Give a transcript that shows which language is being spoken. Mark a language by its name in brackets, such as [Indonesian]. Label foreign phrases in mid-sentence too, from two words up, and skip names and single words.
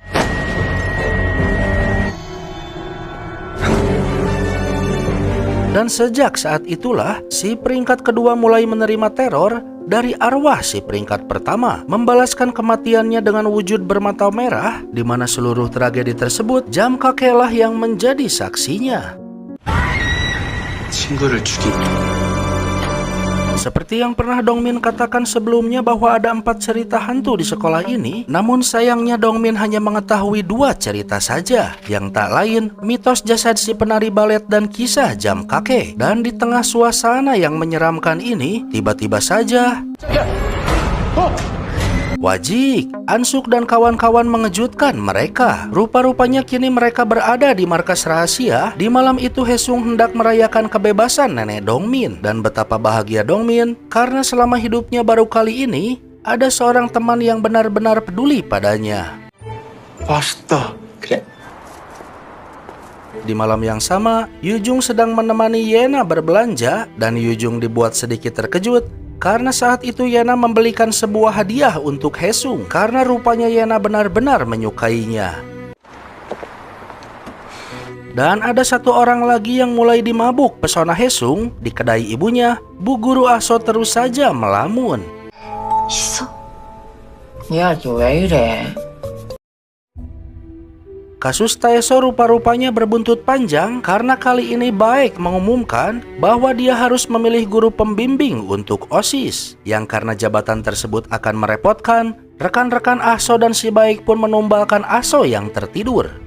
[Indonesian] Dan sejak saat itulah, si peringkat kedua mulai menerima teror dari arwah si peringkat pertama, membalaskan kematiannya dengan wujud bermata merah, di mana seluruh tragedi tersebut jam kakeklah yang menjadi saksinya. [Korean] 친구를 죽인 [Indonesian] Seperti yang pernah Dongmin katakan sebelumnya bahwa ada 4 cerita hantu di sekolah ini, namun sayangnya Dongmin hanya mengetahui 2 cerita saja, yang tak lain mitos jasad si penari balet dan kisah jam kakek. Dan di tengah suasana yang menyeramkan ini, tiba-tiba saja Wajik, Ansuk dan kawan-kawan mengejutkan mereka. Rupa-rupanya kini mereka berada di markas rahasia. Di malam itu Haesung hendak merayakan kebebasan nenek Dongmin. Dan betapa bahagia Dongmin karena selama hidupnya baru kali ini ada seorang teman yang benar-benar peduli padanya. [Korean] 맛있다. 그래? [Indonesian] Di malam yang sama, Yujung sedang menemani Yena berbelanja dan Yujung dibuat sedikit terkejut karena saat itu Yena membelikan sebuah hadiah untuk Haesung karena rupanya Yena benar-benar menyukainya. Dan ada satu orang lagi yang mulai dimabuk pesona Haesung di kedai ibunya. Bu Guru Aso terus saja melamun. [Korean] 희서, 야, 너 왜 이래? [Indonesian] Kasus Taeso rupa-rupanya berbuntut panjang karena kali ini Baek mengumumkan bahwa dia harus memilih guru pembimbing untuk OSIS. Yang karena jabatan tersebut akan merepotkan, rekan-rekan Aso dan si Baek pun menumbalkan Aso yang tertidur.